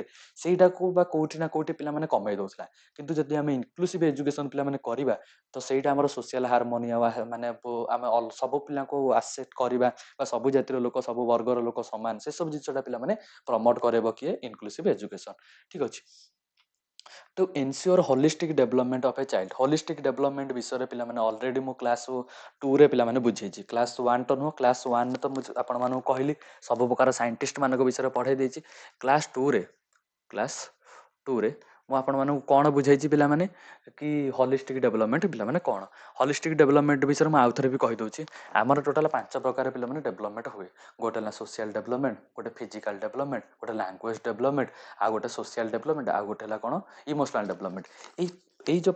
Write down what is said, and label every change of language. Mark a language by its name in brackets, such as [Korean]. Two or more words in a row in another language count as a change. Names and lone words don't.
[Odia] ସେଇଟାକୁ ବା କୋଉଠି ନା କୋଉଠି ପିଲାମାନେ କମେଇ ଦଉଥିଲା କିନ୍ତୁ ଯଦି ଆମେ [English] inclusive education [Odia] ପିଲାମାନେ କରିବା ତ ସେଇଟା ଆମର [English] social harmony [Odia] ମାନେ ଆମେ ସବୁ ପିଲାଙ୍କୁ ଆକ୍ସେପ୍ଟ କରିବା ବା ସବୁ ଜାତିର ଲୋକ ସବୁ ବର୍ଗର ଲୋକ ସମାନ ସେ ସବୁ ଜିନିଷଟା ପିଲାମାନେ ପ୍ରମୋଟ କରିବ କିଏ [English] inclusive education [Odia] ଠିକ ଅଛି [English] to ensure holistic development of a child holistic development [Odia] ବିଷୟରେ ପିଲାମାନେ ଅଲରେଡି ମୁଁ କ୍ଲାସ୍ 2ରେ ପିଲାମାନେ ବୁଝେଇଛି କ୍ଲାସ୍ 1 ତ ନୁହଁ କ୍ଲାସ୍ 1 ତ ମୁଁ ଆପଣମାନଙ୍କୁ କହିଲି ସବୁ ପ୍ରକାର ସାଇଣ୍ଟିଷ୍ଟ ମାନଙ୍କ ବିଷୟରେ ପଢ଼େଇ ଦେଇଛି କ୍ଲାସ୍ 2ରେ ମୁଁ ଆପଣମାନଙ୍କୁ କ'ଣ ବୁଝେଇଛି ପିଲାମାନେ କି [English] holistic development [Odia] ପିଲାମାନେ କ'ଣ [English] holistic development [Odia] ବିଷୟରେ ମୁଁ ଆଉଥରେ ବି କହିଦେଉଛି ଆମର ଟୋଟାଲ୍ 5 ପ୍ରକାର ପିଲାମାନେ ଡେଭଲପମେଣ୍ଟ ହୁଏ ଗୋଟେ ହେଲା [English] social development [Odia] ଗୋଟେ [English] physical development [Odia] ଗୋଟେ [English] language development [Odia] ଆଉ ଗୋଟେ [English] social development [Odia] ଆଉ ଗୋଟେ ହେଲା କ'ଣ [English] emotional development [Odia] ଏଇ ଯୋଉ